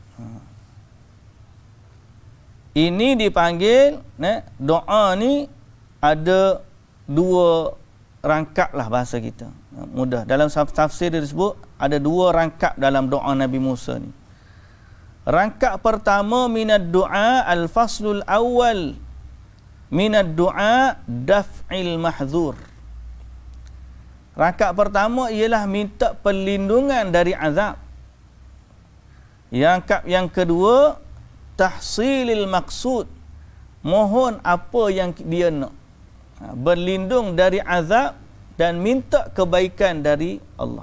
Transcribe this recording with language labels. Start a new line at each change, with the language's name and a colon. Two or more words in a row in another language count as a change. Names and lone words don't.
Malay: Ini dipanggil, doa ni ada 2 rangkap lah bahasa kita. Mudah. Dalam tafsir disebut ada 2 rangkap dalam doa Nabi Musa ni. Rangkap pertama
Arabic: من الدعاء الفصل الأول من الدعاء دفع المحذور.
Malay: Rangkap pertama ialah minta perlindungan dari azab. Rangkap yang kedua,
Arabic: تحصيل المقصود,
Malay: mohon apa yang dia nak. Berlindung dari azab dan minta kebaikan dari Allah.